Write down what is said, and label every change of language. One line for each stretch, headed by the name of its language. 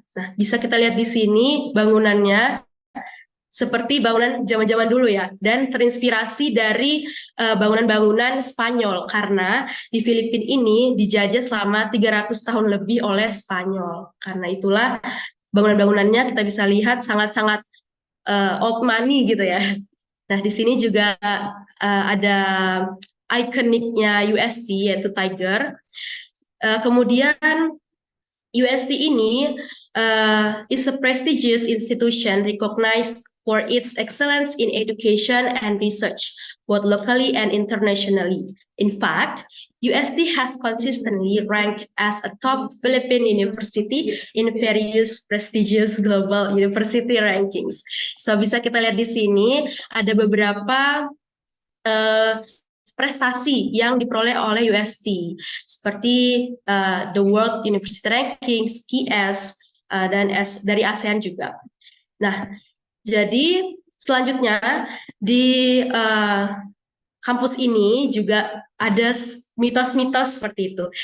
Indonesian: Nah, bisa kita lihat di sini bangunannya seperti bangunan zaman-zaman dulu ya, dan terinspirasi dari bangunan-bangunan Spanyol karena di Filipina ini dijajah selama 300 tahun lebih oleh Spanyol. Karena itulah bangunan-bangunannya kita bisa lihat sangat-sangat old money gitu ya. Nah, di sini juga ada ikoniknya UST yaitu Tiger. Kemudian UST ini
English: is a prestigious institution recognized for its excellence in education and research, both locally and internationally. In fact, UST has consistently ranked as a top Philippine university in various prestigious global university rankings.
Indonesian: So bisa kita lihat di sini ada beberapa prestasi yang diperoleh oleh UST seperti the World University Rankings, QS, dan dari ASEAN juga. Nah, jadi selanjutnya di kampus ini juga ada mitos-mitos seperti itu.